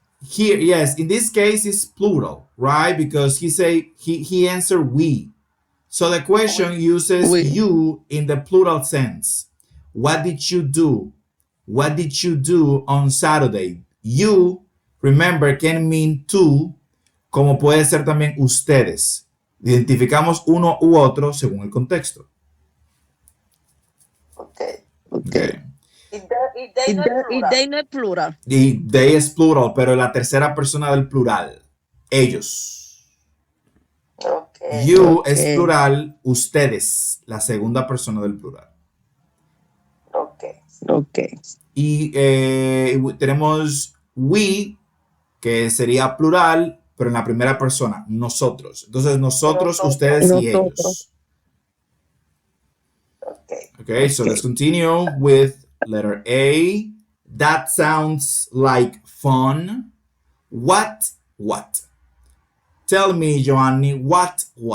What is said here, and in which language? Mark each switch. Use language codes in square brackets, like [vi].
[en] here, yes, in this case it's plural, right? Because he answered we. So the question uses you in the plural sense. What did you do? What did you do on Saturday? You, remember, can mean tú, [es] como puede ser también ustedes. Identificamos uno u otro según el contexto. Okay. Y they no es plural. Y they es plural, pero la tercera persona del plural. Ellos. You es plural, ustedes, la segunda persona del plural. Okay. Y tenemos we, que sería plural, pero en la primera persona, nosotros. Entonces, nosotros, ustedes y ellos. [en] Okay, so let's continue with letter A. That sounds like fun. What? Tell me, Joanny, what?